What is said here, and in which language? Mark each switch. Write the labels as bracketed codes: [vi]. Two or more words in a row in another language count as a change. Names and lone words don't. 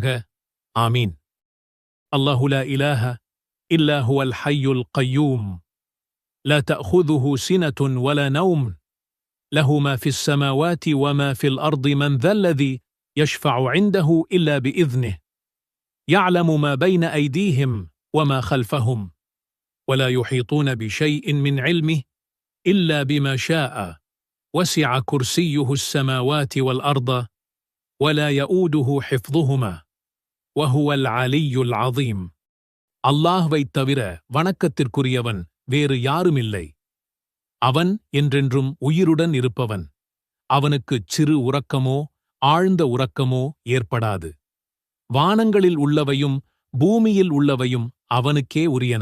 [ar] آمين. الله لا إله إلا هو الحي القيوم لا تأخذه سنة ولا نوم له ما في السماوات وما في الأرض من ذا الذي يشفع عنده إلا بإذنه يعلم ما بين أيديهم وما خلفهم ولا يحيطون بشيء من علمه إلا بما شاء وسع كرسيه السماوات والأرض ولا يؤوده حفظهما وهو العلي العظيم. [ta] அல்லாஹ்வைத் தவிர வணக்கத்திற்குரியவன் வேறு யாருமில்லை. அவன் என்றென்றும் உயிருடன் இருப்பவன். அவனுக்குச் சிறு உறக்கமோ ஆழ்ந்த உறக்கமோ ஏற்படாது. வானங்களில் உள்ளவையும் பூமியில் உள்ளவையும் அவனுக்கே உரியன.